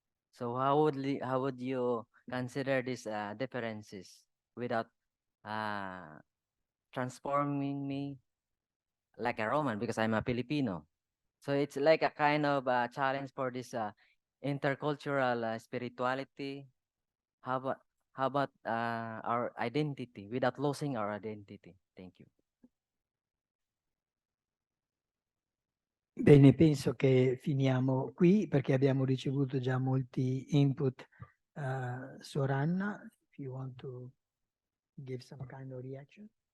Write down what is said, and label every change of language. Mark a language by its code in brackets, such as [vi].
[en] So how would you consider these differences without transforming me like a Roman because I'm a Filipino? So it's like a kind of challenge for this intercultural spirituality. How about our identity without losing our identity? Thank you. [it] Bene, penso che finiamo qui perché abbiamo ricevuto già molti input. [en] Soranna, if you want to give some kind of reaction.